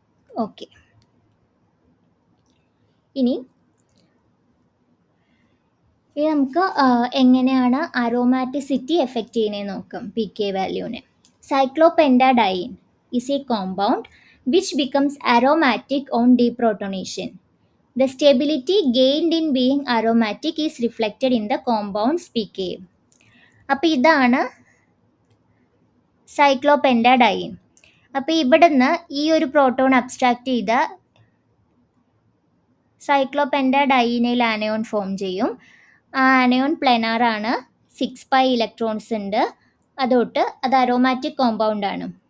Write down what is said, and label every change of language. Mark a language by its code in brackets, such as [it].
[ml] Okay. ഇനി നമുക്ക് എങ്ങനെയാണ് അരോമാറ്റിസിറ്റി എഫക്റ്റ് ചെയ്യുന്നത് നോക്കാം. P K വാല്യൂവിനെ സൈക്ലോപെൻറ്റാഡൈൻ [en] is a compound which becomes aromatic on deprotonation. The stability gained in being aromatic is reflected in the compound's pK. [ml] അപ്പോൾ ഇതാണ് സൈക്ലോപെൻറ്റാഡൈൻ. അപ്പോൾ ഇവിടുന്ന് ഈ ഒരു പ്രോട്ടോൺ അബ്സ്ട്രാക്ട് ചെയ്ത സൈക്ലോപെൻറ്റാഡൈനിൽ ആനയോൺ ഫോം ചെയ്യും. ആ ആനയോൺ പ്ലെനാർ ആണ്, 6 pi ഇലക്ട്രോൺസ് ഉണ്ട്, അതൊട്ട് അത് അരോമാറ്റിക് കോമ്പൗണ്ട് ആണ്.